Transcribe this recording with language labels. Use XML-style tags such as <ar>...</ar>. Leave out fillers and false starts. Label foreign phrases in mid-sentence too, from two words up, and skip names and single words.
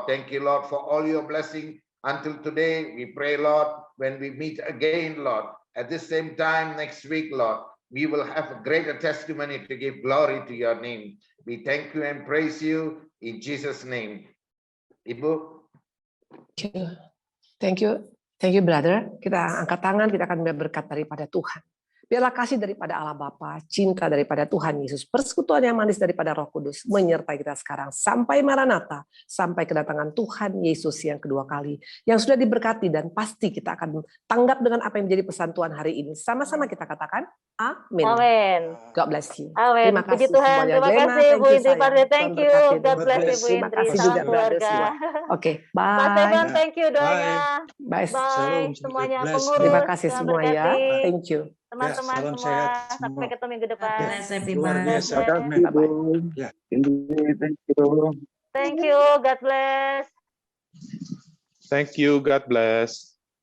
<en>Thank you, Lord, for all your blessing. Until today, we pray, Lord, when we meet again, Lord, at the same time next week, Lord, we will have a greater testimony to give glory to your name. We thank you and praise you in Jesus' name.</en> <id>Ibu.</id> <en>Thank you, brother.</en> <id>Kita angkat tangan, kita akan berkat daripada Tuhan. Biarlah kasih daripada Allah Bapa, cinta daripada Tuhan Yesus, persekutuan yang manis daripada Roh Kudus menyertai kita sekarang sampai Maranatha, sampai kedatangan Tuhan Yesus yang kedua kali, yang sudah diberkati dan pasti kita akan tanggap dengan apa yang menjadi pesan Tuhan hari ini. Sama-sama kita katakan, Amin. Amin.</id> <en>God bless you.</en> <id>Amin. Terima Puji kasih Tuhan. semuanya. Terima Glenna, kasih Bu Indri Parde.</id> <en>Thank you. God bless you</en> <id>Bu Terima Indri. kasih Salam juga brother keluarga. semua. Oke, Mas bye. Evan,</id> <en>thank you</en> <id>doanya. Bye. Bye semuanya pengurus. Terima kasih Tuhan semua ya. berkati. Thank you. Teman-teman salam semua. sehat Sampai semua. ketemu minggu depan.</id> <en>God bless everybody.</en> <id>Luar biasa.</id> <en>God bless.</en> <id>Amin. Ya.</id> <en>Thank you. Thank you. God bless. Thank you. God bless.</en>